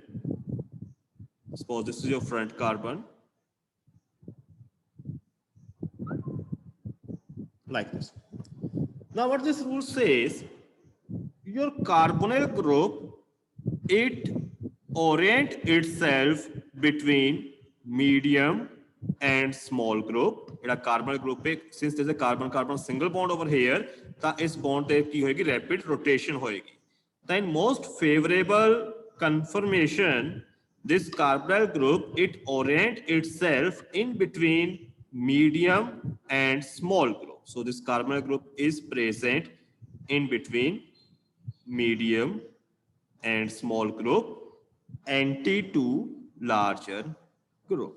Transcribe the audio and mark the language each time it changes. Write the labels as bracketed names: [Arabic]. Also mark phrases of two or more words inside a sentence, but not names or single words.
[English] Suppose this is your front carbon, like this. Now what this rule says, your carbonyl group, it orient itself between medium and small group. [Punjabi] ਜਿਹੜਾ ਕਾਰਬਨ ਗਰੁੱਪ ਹੈ [English] since there is a carbon carbon single bond over here [Punjabi] ਤਾਂ ਇਸ ਬੌਂਡ ਤੇ ਕੀ ਹੋਏਗੀ ਰੈਪਿਡ ਰੋਟੇਸ਼ਨ ਹੋਏਗੀ ਤਾਂ [English] in most favorable conformation this carbonyl group it orient itself in between medium and small group. So this carbonyl group is present in between medium and small group anti to larger group.